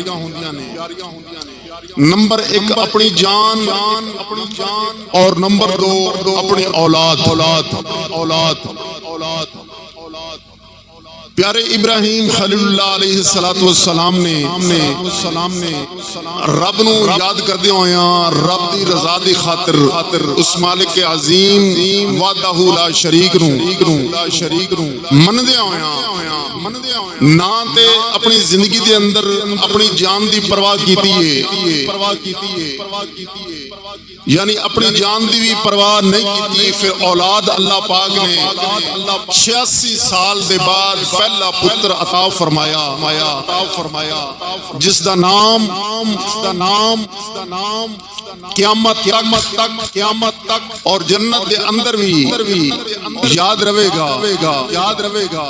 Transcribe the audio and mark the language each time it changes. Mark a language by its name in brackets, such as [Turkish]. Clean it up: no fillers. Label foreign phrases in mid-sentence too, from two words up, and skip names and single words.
[Urdu] نمبر ایک اپنی جان اور نمبر دو اپنی اولاد۔ [Punjabi] پیارے ابراہیم خلیل اللہ علیہ السلام نے رب نو یاد کردے ہویاں رب دی رضا دی خاطر اس مالک عظیم [Arabic] وحدہ لا شریک [Punjabi] نو مندے ہویاں نہ تے اپنی زندگی دے اندر اپنی جان دی پرواہ کیتی ہے، یعنی اپنی جان دی بھی پرواہ نہیں کیتی۔ پھر اولاد اللہ پاک نے 86 سال دے بعد پہلا پتر عطا فرمایا جس دا نام قیامت تک اور جنت دے اندر بھی یاد رہے گا۔